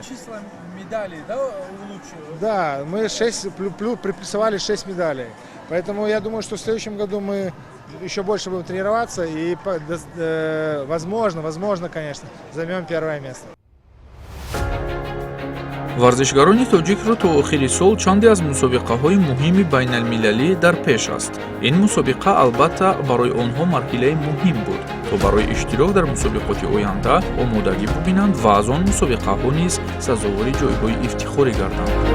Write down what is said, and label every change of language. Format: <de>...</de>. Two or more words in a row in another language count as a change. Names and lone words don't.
<ru>Числа медалей, да, улучшилось? Да, мы приплюсовали 6 медалей. Поэтому я думаю, что в следующем году мы еще больше будем тренироваться и, возможно, конечно, займем 1-е место.</ru> <tg>варзишгарони тоҷикро то охири сол чанде аз мусобиқаҳои муҳими байналмилалӣ дар пеш аст. Ин мусобиқа албатта барои онҳо марҳилаи муҳим буд, то барои иштирок дар мусобиқоти оянда омодагӣ бубинанд ва аз он мусобиқаҳо низ сазовори ҷойҳои ифтихорӣ гарданд.</tg>